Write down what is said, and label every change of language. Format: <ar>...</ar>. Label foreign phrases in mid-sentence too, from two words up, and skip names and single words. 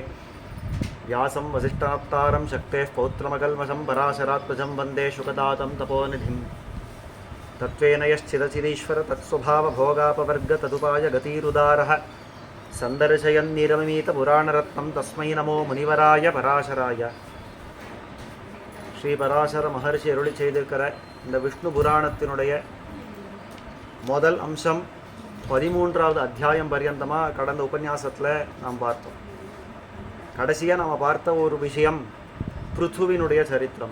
<sa>व्यासं वसिष्ठावतारं शक्तेः पौत्रमकल्मषं पराशरात्मजं वन्दे शुकतातं तपोनिधिं। तत्त्वेन यश्चिदचिदीश्वर तत्स्वभावभोगापवर्ग तदुपाय गतिरुदारः सन्दर्शयन्निरमिमीतपुराणरत्नं तस्मै नमो मुनिवराय पराशराय।</sa> <ta>ஸ்ரீ பராசர மகர்ஷி அருளி செய்திருக்கிற இந்த விஷ்ணு புராணத்தினுடைய முதல் அம்சம் 13வது அத்தியாயம் பர்யந்தமாக கடந்த உபன்யாசத்தில் நாம் பார்த்தோம். கடைசியாக நாம் பார்த்த ஒரு விஷயம் பிருத்துவினுடைய சரித்திரம்.</ta>